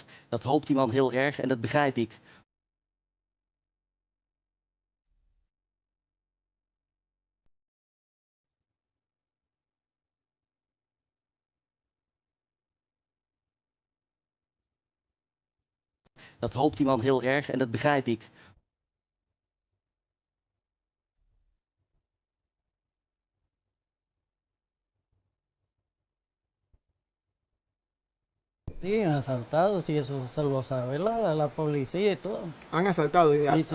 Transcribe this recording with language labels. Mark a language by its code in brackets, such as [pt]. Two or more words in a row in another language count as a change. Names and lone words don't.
[nl] Dat hoopt die man heel erg en dat begrijp ik. Dat hoopt die man heel erg en dat begrijp ik. [es] Sí, han asaltado, sí, eso se lo sabe la policía y todo. ¿Han asaltado? Sí, sí.